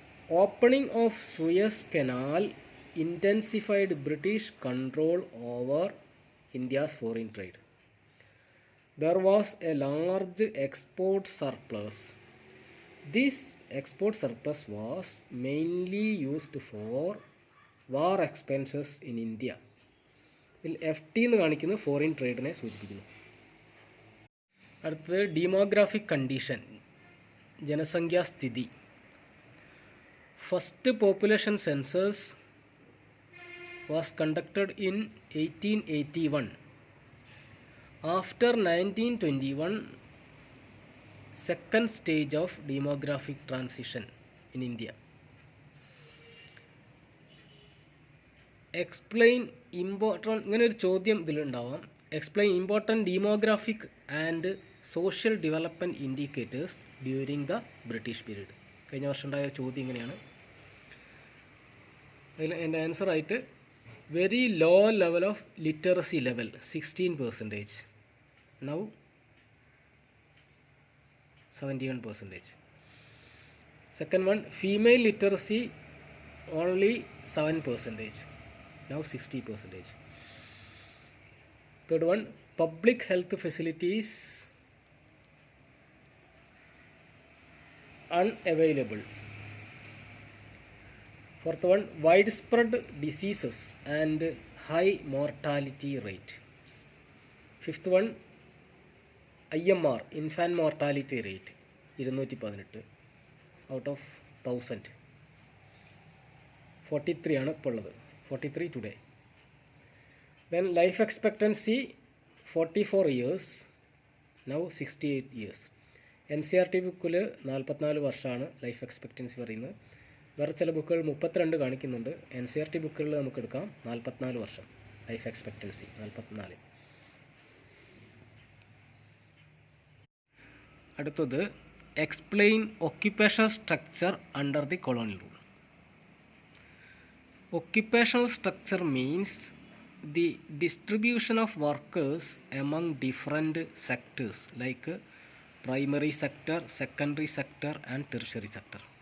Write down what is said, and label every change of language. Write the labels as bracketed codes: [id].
[en] Opening of Suez Canal intensified British control over India's foreign trade. There was a large export surplus. This export surplus was mainly used for war expenses in India. [ml] ഇതിൽ FT എന്ന് കാണിക്കുന്നത് foreign ട്രേഡിനെ സൂചിപ്പിക്കുന്നു. അടുത്തത് demographic condition, ജനസംഖ്യാസ്ഥിതി. [en] First population census was conducted in 1881. After 1921, second stage of demographic transition in India. Explain important, [ml] ഇങ്ങനെ ഒരു ചോദ്യം ഇതിലുണ്ടാവാം. [en] Explain important demographic and social development indicators during the British period. [ml] കഴിഞ്ഞ വർഷം ഉണ്ടായ ചോദ്യം ഇങ്ങനെയാണ്. അതിൽ എൻ്റെ ആൻസർ ആയിട്ട് [en] very low level of literacy level 16%. now 71%. Second one, female literacy only 7%, now 60%. Third one, public health facilities unavailable. Fourth one, widespread diseases and high mortality rate. Fifth one, IMR, infant mortality rate 218 out of 1000. [ml] 43 ആണ് ഇപ്പോൾ ഉള്ളത്, [en] 43 today. Then life expectancy 44 years, now 68 years. [ml] NCERT ബുക്കിൽ 44 വർഷമാണ് life expectancy പറയുന്നത്. വേറെ ചില ബുക്കുകൾ 32 കാണിക്കുന്നുണ്ട്. NCERT ബുക്കുകളിൽ നമുക്ക് എടുക്കാം 44 വർഷം ലൈഫ് എക്സ്പെക്റ്റൻസി, 44. അടുത്തത്, [en] Explain occupational structure under the colonial rule. Occupational structure means the distribution of workers among different sectors like primary sector, secondary sector and tertiary sector.